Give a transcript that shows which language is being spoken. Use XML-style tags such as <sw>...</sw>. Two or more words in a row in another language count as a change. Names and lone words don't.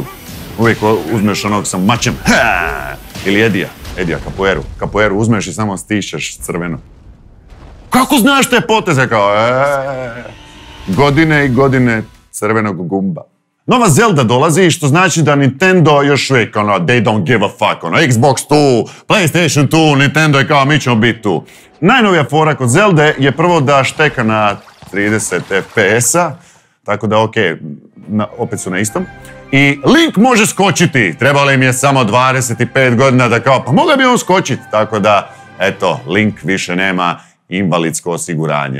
<hr>Uvijek uzmeš onog sa mačem, ili Edija, kapoeru uzmeš i samo stišćeš crveno. Kako znaš te poteze? Kao, godine i godine crvenog gumba. Nova Zelda dolazi, što znači da Nintendo još uvijek,</hr> <en>they don't give a fuck,</en> <hr>Xbox tu, PlayStation tu, Nintendo je kao, mi ćemo biti tu. Najnovija fora kod Zelde je prvo da šteka na 30 FPS-a, tako da opet su na istom. I Link može skočiti, trebalo im je samo 25 godina da kao, pa mogao bi on skočiti, tako da, eto, Link više nema invalidsko osiguranje.</hr>